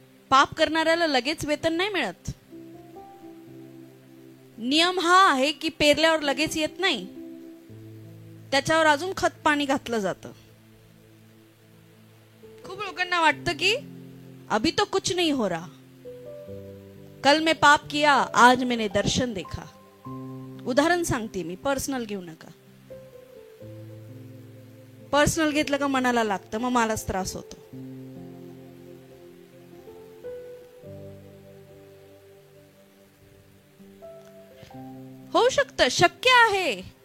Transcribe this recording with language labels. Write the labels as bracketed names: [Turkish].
[Marathi] पाप करणाऱ्याला लगेच वेतन नाही मिळत. नियम हा आहे की पेरल्यावर लगेच येत नाही. त्याच्यावर अजून खत पाणी घातलं जातं. खूप लोकांना वाटतं की [Hindi] अभी तो कुछ नहीं हो रहा, कल मैं पाप किया आज मैंने दर्शन देखा. [Marathi] उदाहरण सांगते मी, पर्सनल घेऊ नका. पर्सनल घेतलं का मनाला लागतं, मग मलाच त्रास होतो. होऊ शकतं, शक्य आहे.